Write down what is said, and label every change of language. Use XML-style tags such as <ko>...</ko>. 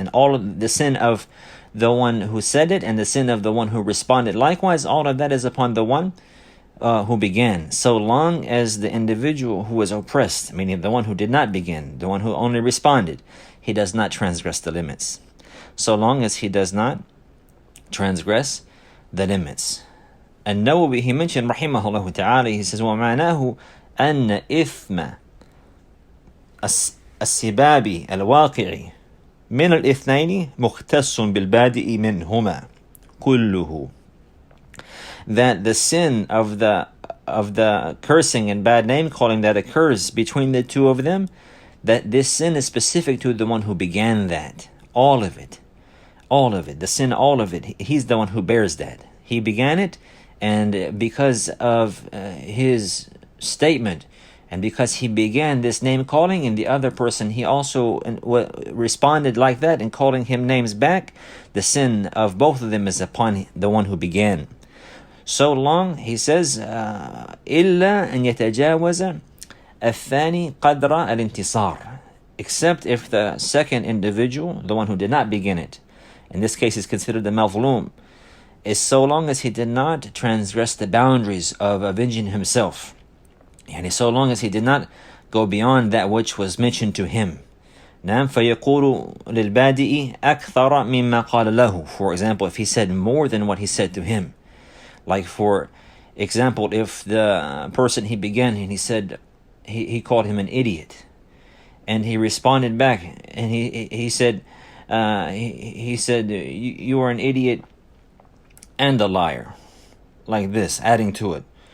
<en>And all of the sin of the one who said it and the sin of the one who responded likewise, all of that is upon the one who began, so long as the individual who was oppressed, meaning the one who did not begin, the one who only responded, he does not transgress the limits. So long as he does not transgress the limits. And Nawawi, he mentioned rahimahullah ta'ala, he says,</en> <ar>وَمَعْنَاهُ أَنَّ إِثْمَ السِّبَابِ الْوَاقِعِ من الاثنين مختص بالبادئ منهما كله.</ar> <en>That the sin of the cursing and bad name calling that occurs between the two of them, that this sin is specific to the one who began that. All of it, the sin, all of it, he's the one who bears that. He began it, and because of his statement, and because he began this name calling, and the other person, he also responded like that and calling him names back, the sin of both of them is upon the one who began. So long, he says,</en> <ar>إِلَّا أَن يَتَجَاوَزَ الثَّانِي قَدْرَ الْإِنْتِصَارِ,</ar> <en>except if the second individual, the one who did not begin it, in this case is considered the mazlum, is so long as he did not transgress the boundaries of avenging himself, and so long as he did not go beyond that which was mentioned to him.</en> <ar>نعم. فيقول للبادئ أكثر مما قال له.</ar> <en>For example, if he said more than what he said to him. Like for example, if the person he began and he said, he called him an idiot, and he responded back and he said, you are an idiot and a liar, like this, adding to it.</en>